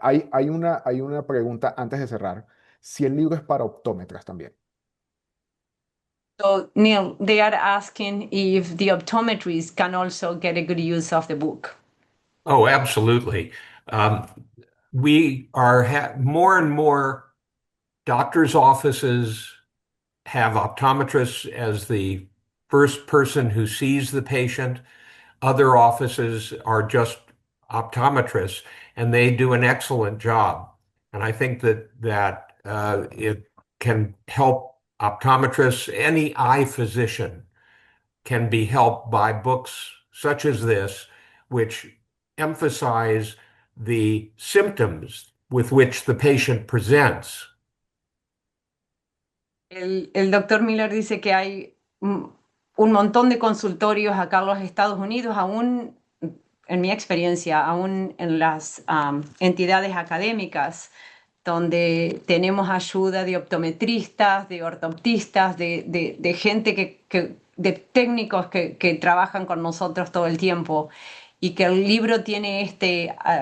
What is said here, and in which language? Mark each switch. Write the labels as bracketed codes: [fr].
[es] Hay una pregunta antes de cerrar, si el libro es para optómetras también. [en] So, Neil, they are asking if the optometrists can also get a good use of the book. Oh, absolutely. Um, we are more and more doctors' offices have optometrists as the first person who sees the patient. Other offices are just optometrists, and they do an excellent job. And I think that it can help optometrists. Any eye physician can be helped by books such as this, which emphasize the symptoms with which the patient presents. [es] El doctor Miller dice que hay un montón de consultorios acá en los Estados Unidos, aún en mi experiencia, aún en las entidades académicas, donde tenemos ayuda de optometristas, de ortoptistas, de gente de técnicos que trabajan con nosotros todo el tiempo, y que el libro tiene este